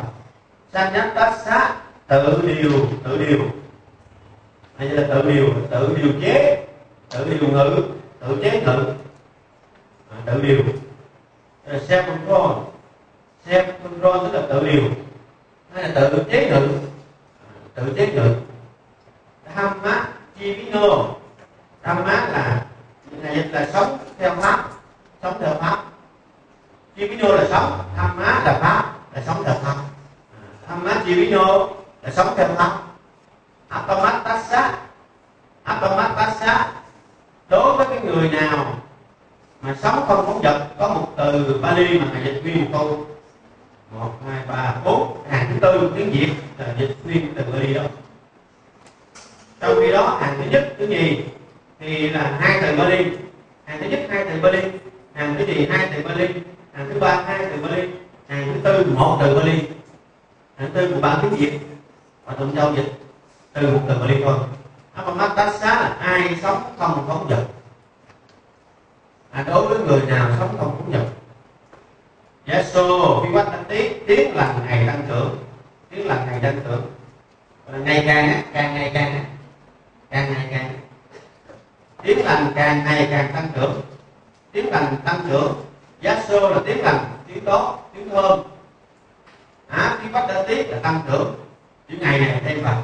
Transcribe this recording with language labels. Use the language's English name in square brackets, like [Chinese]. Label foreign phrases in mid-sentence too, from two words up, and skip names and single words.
[Vietnamese] Sanyatassa, tự điều. Đây là tự điều chế, tự điều ngữ, tự chế ngữ, tự điều. [English] Self control [Vietnamese] tức là tự điều, hay là tự chế ngự. [Pali] Dhamma jivino, [Vietnamese] Dhamma là dịch là sống theo pháp, Jivino là sống, Dhamma là pháp, là sống theo pháp. [Pali] Dhamma jivino [Vietnamese] là sống theo pháp. Appamattassa, đối với cái người nào mà sống không phóng dật, có một từ Bali mà thầy dịch nguyên một câu 1, 2, 3, 4, hàng thứ tư tiếng Việt là dịch nguyên từ Bali đó. Trong khi đó hàng thứ nhất, thứ nhì thì là 2 từ Bali, hàng thứ nhất 2 từ Bali, hàng thứ nhì 2 từ Bali, hàng thứ ba 2 từ Bali, hàng thứ tư 1 từ Bali, hàng thứ tư của bản tiếng Việt và tụng châu dịch từ một từ Bali thôi. Appamattassa là ai sống không phóng dật. Đối với người nào sống không phóng dật. [Pali] Yaso vivattati, [Vietnamese] tiếng lành ngày tăng trưởng, tiếng lành ngày tăng trưởng. Ngày càng tiếng lành càng ngày càng tăng trưởng, tiếng lành tăng trưởng. Yaso là tiếng lành, tiếng tốt, tiếng thơm. Vivattati là tăng trưởng, chữ ngày này thêm vào.